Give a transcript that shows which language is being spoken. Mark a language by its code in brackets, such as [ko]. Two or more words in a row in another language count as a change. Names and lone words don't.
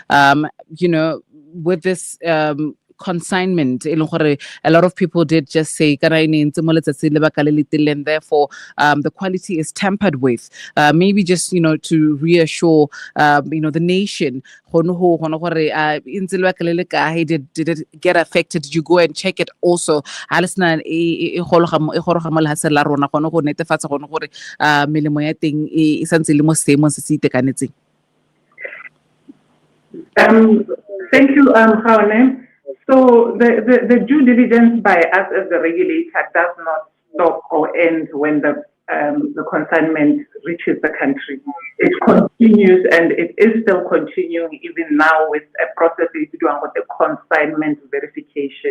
[en] With this consignment, a lot of people did just say, and therefore the quality is tampered with. Maybe just to reassure the nation. Did it get affected? Did you go and check it also? [tn] Melemo ya teng e santse le mo seemong se se itekanetseng. [en] Thank you, Haone. So the due diligence by us as the regulator does not stop or end when the consignment reaches the country. It continues, and it is still continuing even now with a process with the consignment verification.